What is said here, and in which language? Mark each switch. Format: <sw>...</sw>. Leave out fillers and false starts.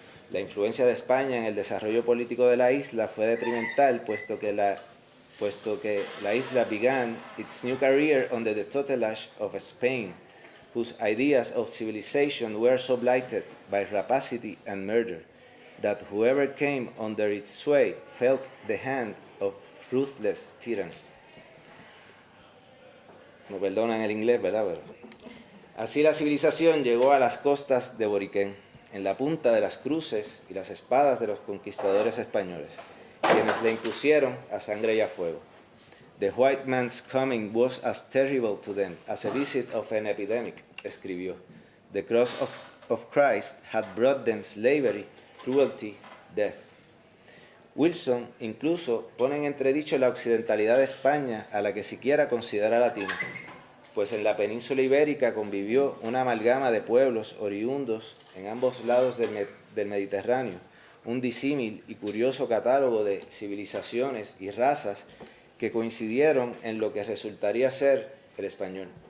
<es>La influencia de España en el desarrollo político de la isla</es> <en>fue detrimental, puesto que la isla began its new career under the tutelage of Spain, whose ideas of civilization were so blighted by rapacity and murder, that whoever came under its sway felt the hand of ruthless tyranny.</en> <es>No perdonan el inglés, ¿verdad? Pero así la civilización llegó a las costas de Boriquén, en la punta de las cruces y las espadas de los conquistadores españoles, quienes la impusieron a sangre y a fuego.</es> <en>The white man's coming was as terrible to them as a visit of an epidemic, escribió. The cross of Christ had brought them slavery, cruelty, death.</en> <es>Wilson incluso pone en entredicho la occidentalidad de España, a la que siquiera considera latina, pues en la península ibérica convivió una amalgama de pueblos oriundos en ambos lados del Mediterráneo, un disímil y curioso catálogo de civilizaciones y razas que coincidieron en lo que resultaría ser el español.</es>